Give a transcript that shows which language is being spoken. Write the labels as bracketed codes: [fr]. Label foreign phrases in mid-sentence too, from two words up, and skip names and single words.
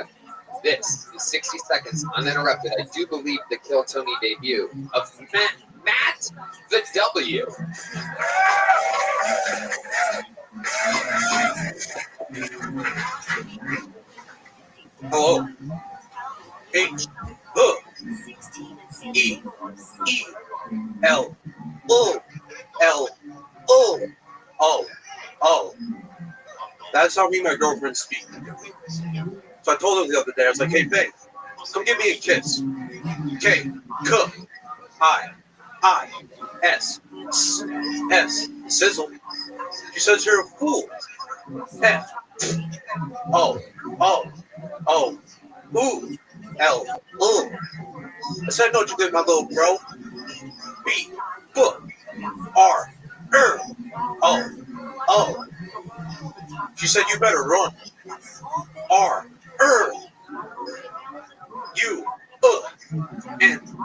[en] This is 60 Seconds Uninterrupted. I do believe the Kill Tony debut of Matt the W. Hello. H E E L O L O O O. That's how me and my girlfriend speak. So I told her the other day, I was like, hey, babe, come give me a kiss. K, K, I, S, S, sizzle. She says you're a fool. F, O, O, ooh, L, ooh. I said, no, you did, my little bro. B, B, R, O, Oh. She said you better run. R-U-N.